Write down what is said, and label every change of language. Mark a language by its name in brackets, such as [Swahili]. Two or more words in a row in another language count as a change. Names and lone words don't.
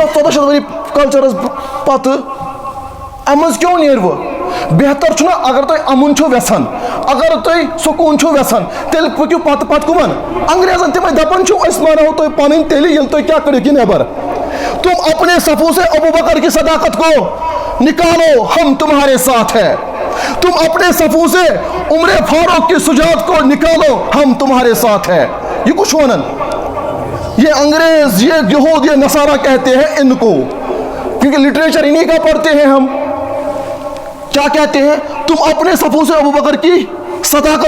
[Kashmiri] تَتھ 14 شیٚتھ ؤری کلچرس پتہٕ اَمہِ منٛز کیوں نیرِوٕ بہتر چھُنہ اگر تُہۍ اَمُن چھُو یژھان اگر تُہۍ سکوٗن چھُو یژھان تیٚلہِ پٔکِو پتہٕ کُمن انگریزن تِمے دپان چھِو أسۍ مانو تُہۍ پنٕنۍ تیٚلہِ ییٚلہِ تُہۍ کیٛاہ کٔرِو نٮ۪بر [Urdu] تم اپنے صفوں سے ابو بکر کی صداقت کو نکالو ہم تمہارے ساتھ ہیں تم اپنے صفوں سے عمر فاروق کی سجاد کو نکالو ہم تمہارے ساتھ ہیں یہ کچھ ونن یہ انگریز یہ یہود یہ نصارہ کہتے ہیں ان کو کیونکہ لٹریچر انہی کا پڑھتے ہیں ہم کیا کہتے ہیں تم اپنے صفوں سے ابو بکر کی صداقت